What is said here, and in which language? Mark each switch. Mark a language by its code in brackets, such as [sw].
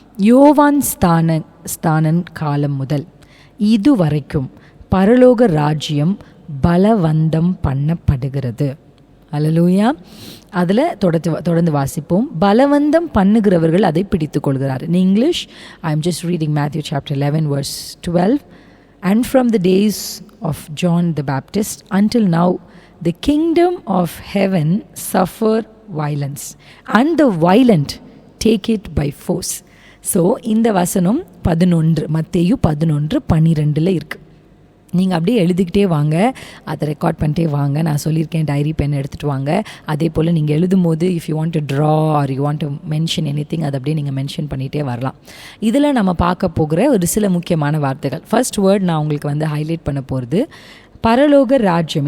[ta] யோவான் ஸ்தானன் காலம் முதல் இதுவரைக்கும் பரலோக ராஜ்யம் பலவந்தம் பண்ணப்படுகிறது. அல்லேலூயா. அதில் தொடர்ந்து வாசிப்போம். பலவந்தம் பண்ணுகிறவர்கள் அதை பிடித்து கொள்கிறார். [en] In English, I am just reading Matthew chapter 11 verse 12. And from the days of John the Baptist until now, the kingdom of heaven suffer violence, and the violent take it by force. [ta] So இந்த வசனம் 11 மத்தேயு 11:12 இருக்குது. நீங்கள் அப்படியே எழுதிக்கிட்டே வாங்க, அதை record பண்ணிட்டே வாங்க. நான் சொல்லியிருக்கேன் டைரி பென் எடுத்துகிட்டு வாங்க. அதே போல் நீங்கள் எழுதும் போது [en] if you want to draw or you want to mention anything [ta] அதை அப்படியே நீங்கள் மென்ஷன் பண்ணிகிட்டே வரலாம். இதில் நம்ம பார்க்க போகிற ஒரு சில முக்கியமான வார்த்தைகள். [en] first word [ta] நான் உங்களுக்கு ஹைலைட் பண்ண போகிறது பரலோக ராஜ்யம்.